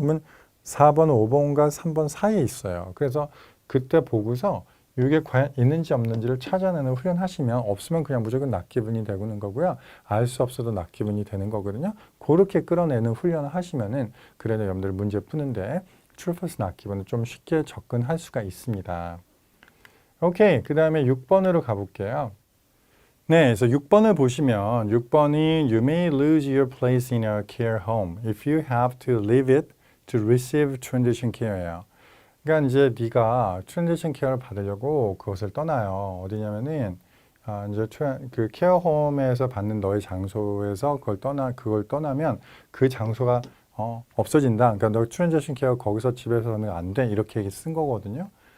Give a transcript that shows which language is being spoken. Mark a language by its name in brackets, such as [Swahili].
[Korean] 그러면 4번, 5번과 3번 사이에 있어요. 그래서 그때 보고서 이게 과연 있는지 없는지를 찾아내는 훈련하시면 없으면 그냥 무조건 낚기분이 되는 거고요. 알 수 없어도 낚기분이 되는 거거든요. 그렇게 끌어내는 훈련을 하시면은 그래도 여러분들 문제 푸는데 true, false 낚기분을 좀 쉽게 접근할 수가 있습니다. 오케이. 그 다음에 6번으로 가볼게요. 네, 그래서 6번을 보시면 6번이 [English] You may lose your place in a care home if you have to leave it to receive transition care예요. [Korean] 그러니까 이제 네가 트랜지션 케어를 받으려고 그것을 떠나요. 어디냐면은 이제 그 케어홈에서 받는 너의 장소에서 그걸 떠나면 그 장소가 없어진다. 그러니까 너 트랜지션 케어 거기서 집에서는 안 돼. 이렇게 쓴 거거든요.